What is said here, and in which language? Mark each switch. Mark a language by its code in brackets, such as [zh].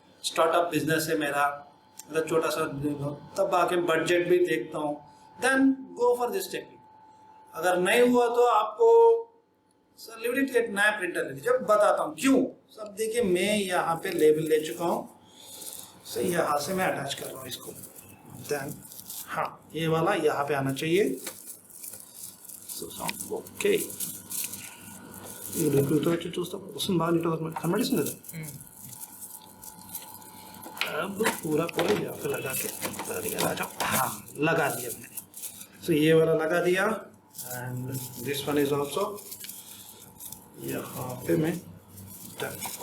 [hi] Startup business है मेरा, मतलब छोटा सा, तब आके बजट भी देखता हूँ, [en] Then go for this technique. [hi] अगर नहीं हुआ तो आपको लिमिटेड एक नया प्रिंटर ले लीजिए, बताता हूँ क्यों। सब देखिए, मैं यहाँ पे लेबल ले चुका हूँ, सही यहाँ से मैं अटैच कर रहा हूँ इसको, देन हाँ ये वाला यहाँ पे आना चाहिए। [te] సో సౌండ్ ఓకే, ఈ లిక్విడ్తో వచ్చి చూస్తాం వస్తుంది, బాగా నీట్గా కనబడిస్తుంది కదా। [hi] अब पूरा पूरा यहाँ पे लगा के हाँ लगा दिया मैंने, सो ये वाला लगा दिया [en] and this one is also [hi] यहाँ पे मैं डन।